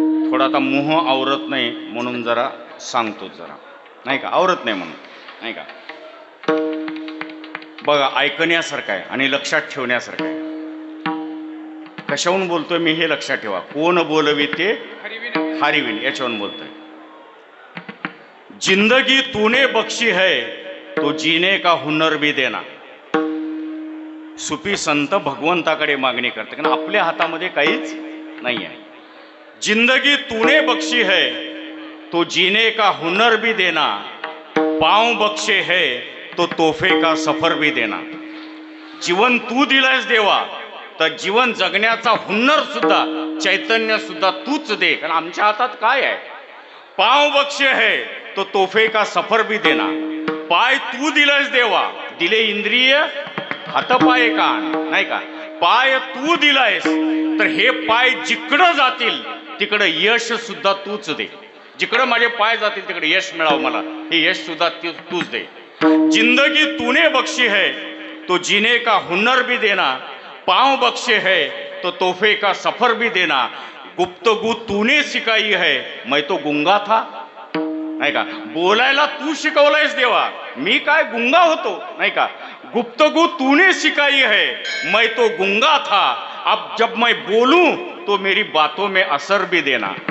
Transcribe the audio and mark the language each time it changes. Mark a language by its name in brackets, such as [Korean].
[Marathi] थोडा आता मोह आवरत नाही म्हणून जरा सांगतो, जरा नाही का, आवरत नाही म्हणून, नाही का. बघा ऐकण्यासारखं आहे आणि लक्षात ठेवण्यासारखं आहे. कशाहून बोलतोय मी हे लक्षात ठेवा. कोण बोलविते हरिविन याच्यावरून बोलतोय. [Hindi] जिंदगी तूने बख्शी है तो जीने का हुनर भी देना. [Marathi] सुफी संत भगवंताकडे मागणी करते कारण आपल्या हातामध्ये काहीच नाही आहे. [Hindi] जिंदगी तूने बख्शी है तो जीने का हुनर भी देना, पाँव बख्शे है तो तोहफे का सफर भी देना. [Marathi] जीवन तू दिलायस देवा तर जीवन जगण्याचा हुन्नर सुद्धा, चैतन्य सुद्धा तूच दे. कारण आमच्या हातात काय आहे? [Hindi] पाव बक्षे है तो तोहफे का सफर भी देना. [Marathi] पाय तू दिलंस देवा, दिले इंद्रिय हातपाय कान, नाही का? पाय तू दिलायस, तर हे पाय जिकडं जातील तिकडं यश सुद्धा तूच दे. जिकडं माझे पाय जातील तिकडे यश मिळावं मला, हे यश सुद्धा तूच दे. [Hindi] जिंदगी तूने बख्शी है तो जीने का हुनर भी देना. पाँव बख्शे है तो तोहफे का सफर भी देना. गुप्तगू तूने सिखाई है, मैं तो गुंगा था, [Marathi] नाही का? बोलायला तू शिकवलायस देवा, मी काय गुंगा होतो, नाही का? [Hindi] गुप्तगू तूने सिखाई है, मैं तो गुंगा था. अब जब मैं बोलूं तो मेरी बातों में असर भी देना.